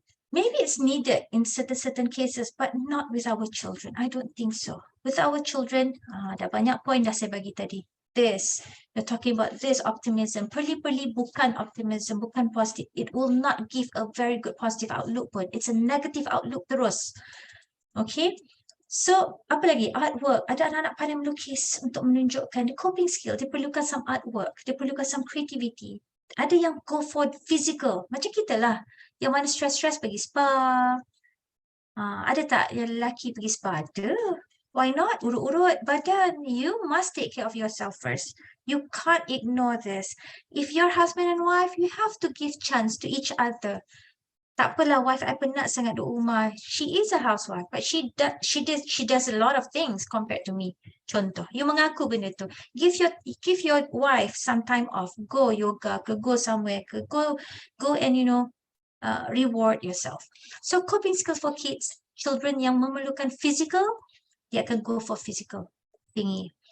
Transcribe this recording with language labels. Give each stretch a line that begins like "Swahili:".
English: Maybe it's needed in certain cases, but not with our children. I don't think so. With our children,
Malay: dah banyak point dah saya bagi tadi.
English: this. They're talking about this optimism.
Malay: Perli-perli bukan optimism, bukan positive.
English: It will not give a very good positive outlook pun. It's a negative outlook terus. Okay. So,
Malay: apa lagi?
English: Artwork.
Malay: Ada anak-anak pandai melukis untuk menunjukkan
English: the coping skill.
Malay: Dia perlukan
English: some artwork.
Malay: Dia perlukan
English: some creativity.
Malay: Ada yang
English: go for physical.
Malay: Macam kita lah. Yang mana stress-stress pergi spa. Ada tak yang lelaki pergi spa? Ada.
English: Why not?
Malay: Urut-urut badan.
English: You must take care of yourself first. You can't ignore this. If you're husband and wife, you have to give chance to each other.
Malay: Tak apalah, wife I penat sangat duduk rumah.
English: She is a housewife, but she does a lot of things compared to me.
Malay: Contoh, you mengaku benda tu.
English: Give your wife some time off. Go yoga, ke go somewhere, ke go and reward yourself. So coping skills for kids, children
Malay: yang memerlukan physical, dia akan
English: go for physical thingy.